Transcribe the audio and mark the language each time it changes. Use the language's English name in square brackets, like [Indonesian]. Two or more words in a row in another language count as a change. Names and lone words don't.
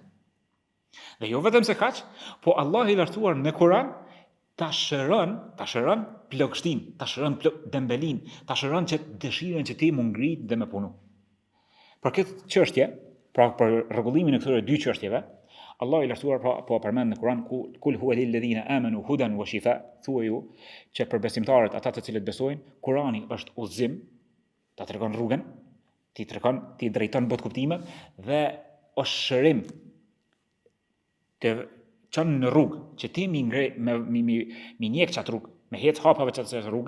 [Albanian] Dhe jo vetëm se kaq, po Allah i lartësuar në Kur'an ta shëron plagështin, ta shëron dembelin, ta shëron që dëshirën që ti më ngrit dhe me punu. Për këtë çështje, pra për rregullimin e këtyre dy çështjeve, Allah i lartësuar po përmend në Kur'an [Arabic] قل هو للذين آمنوا هدى وشفاء, [Albanian] thuaju që për besimtarët, ata të cilët besojnë, Kur'ani është udhëzim, ta tregon rrugën, ti drejton botkuptimet dhe është shërim të çon në rrugë, që ti mi njeh çat rrugë, me hec hapave çat rrugë.